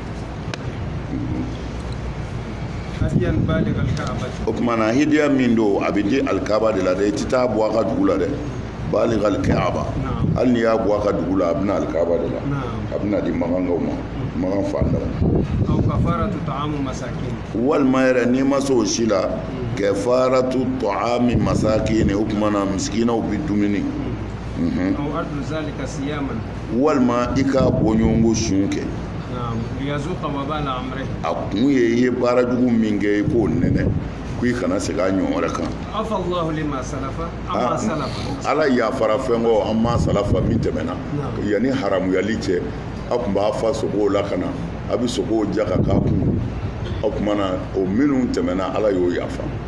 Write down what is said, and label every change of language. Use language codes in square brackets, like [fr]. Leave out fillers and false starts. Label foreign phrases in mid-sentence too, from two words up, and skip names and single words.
[bm] o tuma na hidiya min don a bɛ di alikaba de la dɛ i tɛ taa bɔ a ka dugu la dɛ [ar] بالغ الكعبة [bm] hali n'i y'a bɔ a ka dugu la a bɛna alikaba de la a bɛna di magankaw ma magan fandara walima yɛrɛ n'i ma se o si la [ar] كفارة طعام مساكين [bm] o tuma na misikinaw bɛ dumuni walima i ka bɔɲɔgɔnko sun kɛ a kun ye i ye baara jugu min kɛ i k'o nɛnɛ ko i kana segin a ɲɔgɔn wɛrɛ kan ala yafara fɛn kɔ an ma salafa min tɛmɛna yanni haramuyali cɛ a tun b'a fa sogow la ka na a bɛ sogow ja ka k'a kun o tuma na o minnu tɛmɛna ala y'o yafa